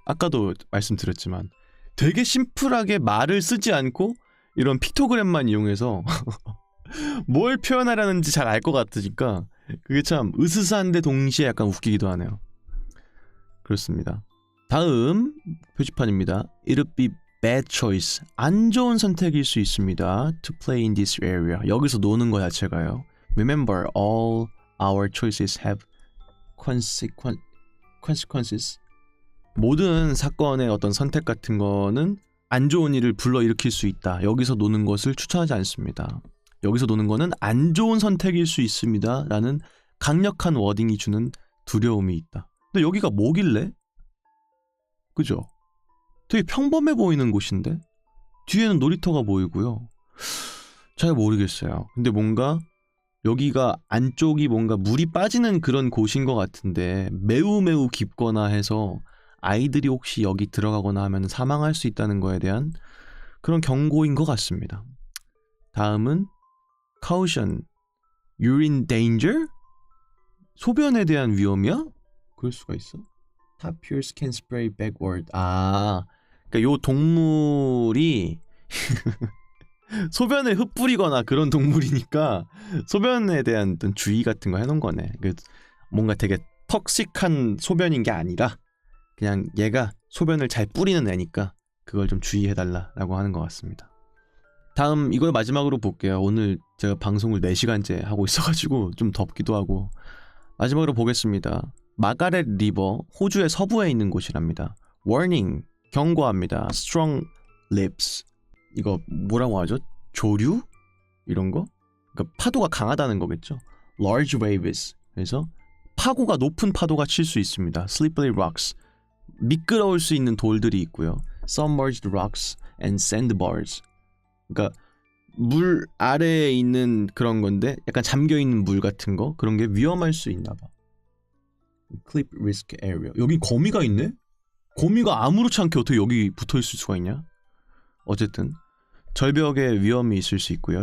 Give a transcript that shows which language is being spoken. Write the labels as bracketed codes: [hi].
[ko] 아까도 말씀드렸지만 되게 심플하게 말을 쓰지 않고 이런 픽토그램만 이용해서 뭘 표현하라는지 잘 알 것 같으니까 그게 참 으스스한데 동시에 약간 웃기기도 하네요. 그렇습니다. 다음 표지판입니다. [en] It would be bad choice. [ko] 안 좋은 선택일 수 있습니다. [en] To play in this area. [ko] 여기서 노는 거 자체가요. [en] Remember, all our choices have consequences. [ko] 모든 사건의 어떤 선택 같은 거는 안 좋은 일을 불러일으킬 수 있다. 여기서 노는 것을 추천하지 않습니다. 여기서 노는 거는 안 좋은 선택일 수 있습니다. 라는 강력한 워딩이 주는 두려움이 있다. 근데 여기가 뭐길래? 그죠? 되게 평범해 보이는 곳인데 뒤에는 놀이터가 보이고요. 잘 모르겠어요. 근데 뭔가 여기가 안쪽이 뭔가 물이 빠지는 그런 곳인 것 같은데 매우 매우 깊거나 해서 아이들이 혹시 여기 들어가거나 하면 사망할 수 있다는 거에 대한 그런 경고인 것 같습니다. 다음은 [en] caution, urine danger? [ko] 소변에 대한 위험이야? 그럴 수가 있어? [en] Tapirs can spray backward. [ko] 그러니까 요 동물이 소변을 흩뿌리거나 그런 동물이니까 소변에 대한 어떤 주의 같은 거 해놓은 거네. 뭔가 되게 턱식한 소변인 게 아니라 그냥 얘가 소변을 잘 뿌리는 애니까 그걸 좀 주의해달라라고 하는 것 같습니다. 다음 이걸 마지막으로 볼게요. 오늘 제가 방송을 4시간째 하고 있어가지고 좀 덥기도 하고 마지막으로 보겠습니다. 마가렛 리버, 호주의 서부에 있는 곳이랍니다. Warning, 경고합니다. [en] Strong lips. [ko] 이거 뭐라고 하죠? 조류? 이런 거? 그러니까 파도가 강하다는 거겠죠? [en] Large waves. [ko] 그래서 파고가 높은 파도가 칠 수 있습니다. [en] Slippery rocks. [ko] 미끄러울 수 있는 돌들이 있고요. [en] Submerged rocks and sandbars. [ko] 그러니까 물 아래에 있는 그런 건데 약간 잠겨있는 물 같은 거 그런 게 위험할 수 있나 봐. [en] Clip risk area. [ko] 여기 거미가 있네? 거미가 아무렇지 않게 어떻게 여기 붙어있을 수가 있냐? 어쨌든 절벽에 위험이 있을 수 있고요.